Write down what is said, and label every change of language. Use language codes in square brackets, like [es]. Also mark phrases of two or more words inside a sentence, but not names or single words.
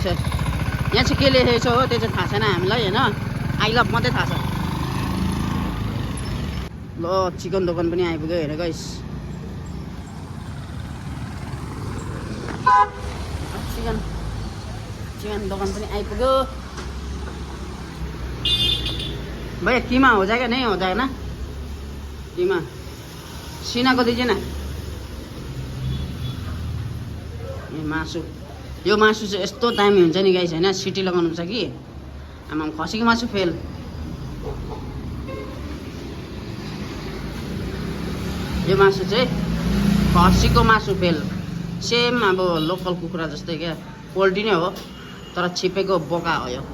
[ne] यहाँ चाहिँ के लेखेको छ हो त्यो चाहिँ थाहा छैन हामीलाई हैन। [en] I love [ne] मात्रै थाहा छ। ल चिकन दोकान पनि आइपुग्यो हेर गाइस। चिकन दोकान पनि आइपुग्यो। [hi] भैया कीमा हो जाएगा नहीं हो जाएगा ना? कीमा सीना को दीजिए ना। [ne] ए मासु, यो मासु चाहिँ यस्तो दामी हुन्छ नि गाइस हैन। सिटी लगाउनु छ कि आमा खसीको मासु फेल। यो मासु चाहिँ खसीको मासु फेल। सेम अब लोकल कुखुरा जस्तै क्या, पोल्ट्री नै हो तर छिपेको बोका हो यो।